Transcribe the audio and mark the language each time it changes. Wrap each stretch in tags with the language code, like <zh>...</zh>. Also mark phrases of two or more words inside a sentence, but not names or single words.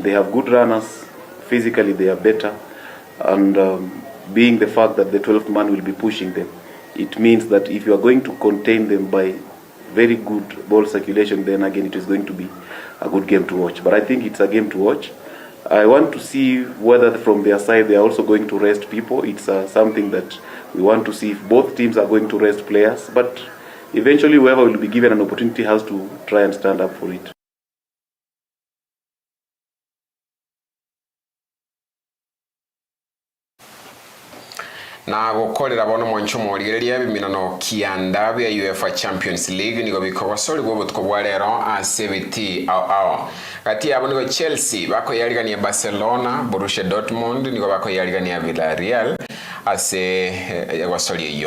<en>They have good runners, physically they are better, and being the fact that the 12th man will be pushing them, it means that if you are going to contain them by very good ball circulation, then again it is going to be a good game to watch. But I think it's a game to watch. I want to see whether from their side they are also going to rest people. It's something that we want to see if both teams are going to rest players. But eventually, whoever will be given an opportunity has to try and stand up for it.</en> <guz>Na gukorera bono mwancho morigereria biminano kianda bya UEFA Champions League nigo bikoba sori bwo butko bwa rero ACVT ao kati yabo nigo Chelsea bako yarigania Barcelona, Borussia Dortmund nigo bako yarigania Villarreal ase wasori iyo</guz>